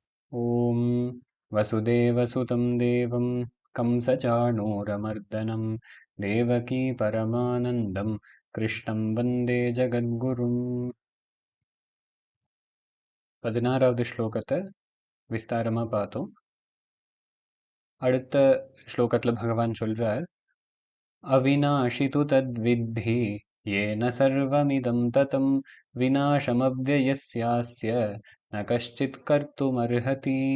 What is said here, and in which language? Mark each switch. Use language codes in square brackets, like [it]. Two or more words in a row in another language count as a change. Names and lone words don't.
[sa] ॐ वसुदेवसुतं देवं कंसचाणूरमर्दनं देवकी परमानन्दं कृष्णं वन्दे ஜகத்குரும். [ta] 16வது ஸ்லோகத்தை விஸ்தாரமா பார்த்தோம். அடுத்த ஸ்லோகத்துல பகவான் சொல்றார், [sa] अविनाशि तु तद्विद्धि येन सर्वमिदं ततम् विनाशमव्ययस्यास्य न कश्चित् कर्तुमर्हति.